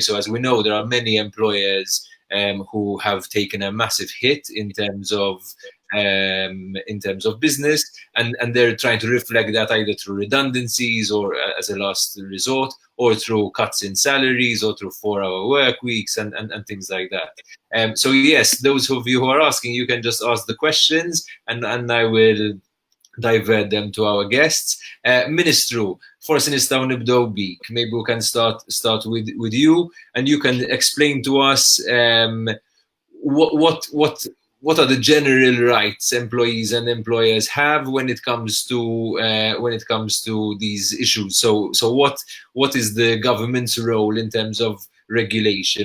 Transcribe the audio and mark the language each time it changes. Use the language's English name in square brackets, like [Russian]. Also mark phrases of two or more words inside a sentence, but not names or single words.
[English] So as we know, there are many employers who have taken a massive hit in terms of business, and they're trying to reflect that either through redundancies or as a last resort, or through cuts in salaries, or through 4-hour work weeks and things like that. So yes, those of you who are asking, you can just ask the questions and I will divert them to our guests. [Maltese] Ministru, forsi nistgħu nibdew bik. [English] Maybe we can start with you, and you can explain to us what are the general rights employees and employers have when it comes to these issues. So what is the government's role in terms of regulation?